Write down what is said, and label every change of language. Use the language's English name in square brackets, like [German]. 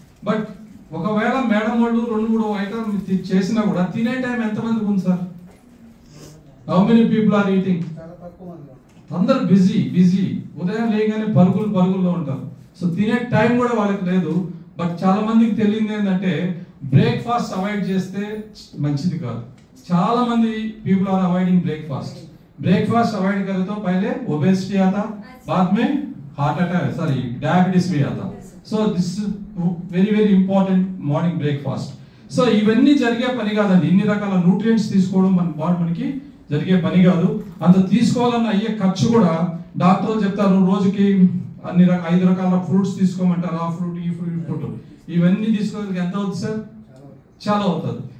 [Telugu] But ఒకవేళ madam వాళ్ళు 2-3 item చేసినా కూడా తినే టైం ఎంత మందికి ఉంది sir? [English] How many people are eating? [Telugu] అందరు బిజీ. ఉదయం లేగానే పరుగుల్లో ఉంటారు. సో తినే టైం కూడా వాళ్ళకి లేదు. బట్ చాలా మందికి తెలియదు ఏంటంటే బ్రేక్ఫాస్ట్ అవాయిడ్ చేస్తే మంచిది కాదు. చాలా మంది [English] people are avoiding [Hindi] ब्रेकफास्ट अवॉइड करे तो पहले ओबेसिटी आता, बाद में हार्ट अटैक सॉरी डायबिटीज भी आता. [English] So this very very important morning breakfast. [Telugu] So ఇవన్నీ జరిగే పని కాదండి. ఇన్ని రకాల న్యూట్రియంట్స్ తీసుకోవడం మన బాడీ మనకి జరిగే పని కాదు. అంత తీసుకోవాలన్న అయ్యే ఖర్చు కూడా డాక్టర్లు చెప్తారు, రోజుకి 5 రకాల ఫ్రూట్స్ తీసుకోమంటారు. ఆ ఫ్రూట్, ఈ ఫ్రూట్, ఇవన్నీ తీసుకోవడానికి ఎంత అవుతుంది సార్? చాలా అవుతుంది.